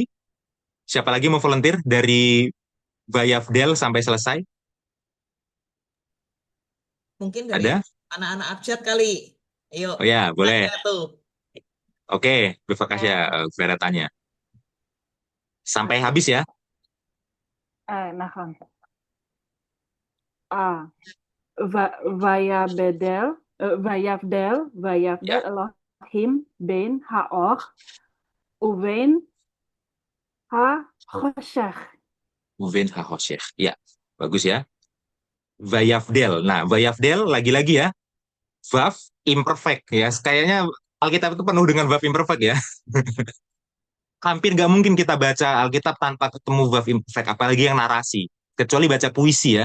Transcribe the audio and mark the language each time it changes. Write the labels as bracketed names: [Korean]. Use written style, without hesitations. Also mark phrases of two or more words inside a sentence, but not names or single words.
[Indonesian] Siapa lagi mau volunteer dari Bayafdel sampai selesai? Mungkin dari Ada? anak-anak abjad kali. Ayo, Oh ya, boleh. tanya tuh. Oke, Bivakasya, Vera tanya. Sampai habis ya. [Hebrew] נכון. ויבדל [Indonesian] Ya. [Hebrew] אלוהים בין האור ובין החושך. ובין החושך. Ya, [Indonesian] bagus ya. Vayafdel. Nah, Vayafdel lagi-lagi ya. [English] Verb imperfect [Indonesian] ya. Kayaknya Alkitab itu penuh dengan [English] verb imperfect [Indonesian] ya. Hampir nggak mungkin kita baca Alkitab tanpa ketemu [English] verb imperfect, [Indonesian] apalagi yang narasi. Kecuali baca puisi ya.